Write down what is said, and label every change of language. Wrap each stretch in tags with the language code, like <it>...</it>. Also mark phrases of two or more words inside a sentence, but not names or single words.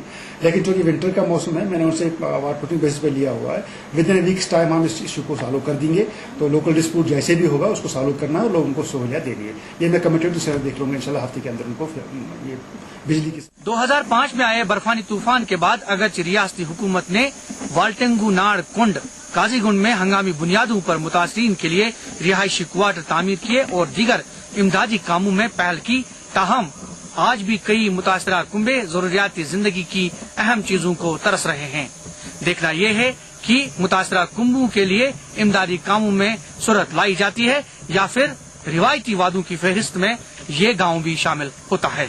<ur>لیکن جو یہ ونٹر کا موسم ہے، میں نے ان سے</ur> <en>warfooting basis</en> <ur>پہ لیا ہوا ہے.</ur> <en>within weeks time</en> <ur>ہم اس ایشو کو سالو کر دیں گے. تو</ur> <en>local dispute</en> <ur>جیسے بھی ہوگا اس کو سالو کرنا ہے اور لوگوں کو سہولیات دینی ہے. یہ میں کمیٹیڈ سے دیکھ لوں گا انشاءاللہ ہفتے کے اندر ان کو یہ بجلی کی. 2005 میں آئے برفانی طوفان کے بعد اگرچہ ریاستی حکومت نے والٹنگو ناڈ کنڈ قاضی گنڈ میں ہنگامی بنیادوں پر متاثرین کے لیے رہائشی کوارٹر تعمیر کیے اور دیگر امدادی کاموں میں پہل کی، تاہم آج بھی کئی متاثرہ کنبے ضروریاتی زندگی کی اہم چیزوں کو ترس رہے ہیں. دیکھنا یہ ہے کہ متاثرہ کنبوں کے لیے امدادی کاموں میں صورت لائی جاتی ہے یا پھر روایتی وعدوں کی فہرست میں یہ گاؤں بھی شامل ہوتا ہے.</ur>